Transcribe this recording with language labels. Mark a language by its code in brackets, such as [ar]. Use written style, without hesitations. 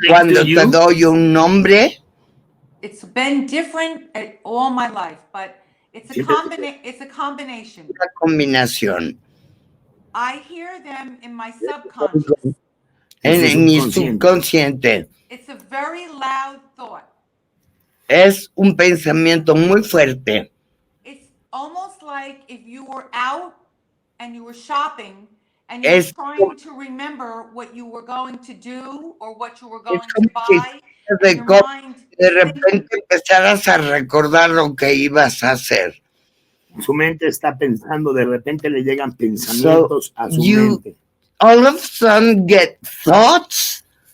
[es] Cuando te doy un nombre, [en] it's been different all my life, but it's a combination. [es] Una combinación. [en] I hear them in my subconscious. [es] En mi subconsciente. [en] It's a very loud thought. [es] Es un pensamiento muy fuerte. [en] It's almost like if you were out and you were shopping and you were trying to remember what you were going to do or what you were going to buy. [es] De repente empezarás a recordar lo que ibas a hacer. Su mente está pensando, de repente le llegan pensamientos a su mente. [en] All of a sudden get thoughts.